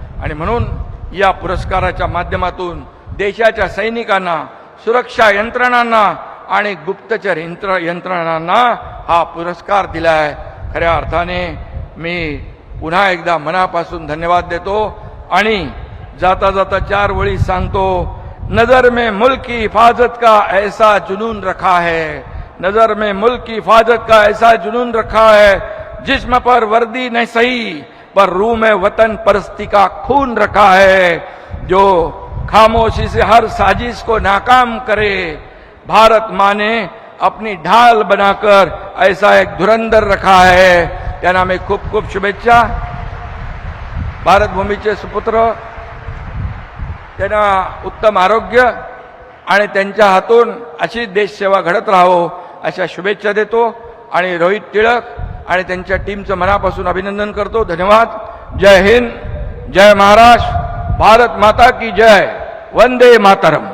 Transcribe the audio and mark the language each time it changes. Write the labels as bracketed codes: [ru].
[mr] आणि म्हणून या पुरस्काराच्या माध्यमातून देशाच्या सैनिकांना, सुरक्षा यंत्रणांना आणि गुप्तचर यंत्रणांना हा पुरस्कार दिला आहे. खऱ्या अर्थाने मी पुन्हा एकदा मनापासून धन्यवाद देतो. आणि जाता जाता 4 ओळी सांगतो, [hi] नजर में मुल्क की हिफाजत का ऐसा जुनून रखा है, नजर में मुल्क की हिफाजत का ऐसा जुनून रखा है, जिस्म पर वर्दी नहीं सही पर रूह में वतन परस्ती का खून रखा है. जो खामोशी से हर साजिश को नाकाम करे, भारत माँ ने अपनी ढाल बनाकर ऐसा एक धुरंधर रखा है. [mr] त्यांना मी खूप खूप शुभेच्छा. भारत भूमीचे सुपुत्र, त्यांना उत्तम आरोग्य आणि त्यांच्या हातून अशी देशसेवा घडत राहो अशा शुभेच्छा देतो. आणि रोहित टिळक आणि त्यांच्या टीमचं मनापासून अभिनंदन करतो. धन्यवाद. जय हिंद, जय महाराष्ट्र, भारत माता की जय, वंदे मातरम.